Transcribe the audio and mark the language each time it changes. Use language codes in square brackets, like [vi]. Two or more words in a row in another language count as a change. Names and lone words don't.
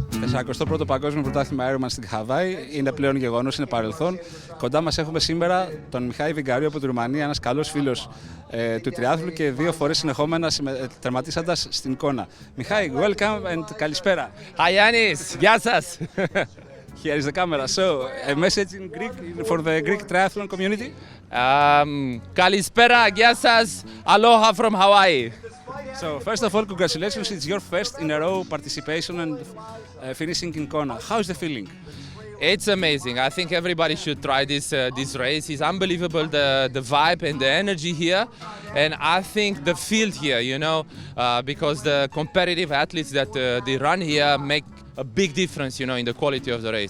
[el] 41ο Παγκόσμιο Πρωτάθλημα Ironman στην Χαβάη. Είναι πλέον γεγονός, είναι παρελθόν. Κοντά μας έχουμε σήμερα τον Μιχάη Vigariu από τη Ρουμανία, ένας καλός φίλος του τριάθλου και 2 φορές συνεχόμενα τερματίσαντας στην Kona. Μιχάη, [en] welcome and καλησπέρα. [el] Hi Yannis, γεια σας. [en] Here is the camera. So, a message in Greek for the Greek triathlon community. [el] Καλησπέρα, γεια σας. [en] Aloha from Hawaii. So, first of all, congratulations. It's your first in a row participation and finishing in Kona. How is the feeling? It's amazing. I think everybody should try this race. It's unbelievable, the vibe and the energy here. And I think the field here, because the competitive athletes that they run here make a big difference, in the quality of the race.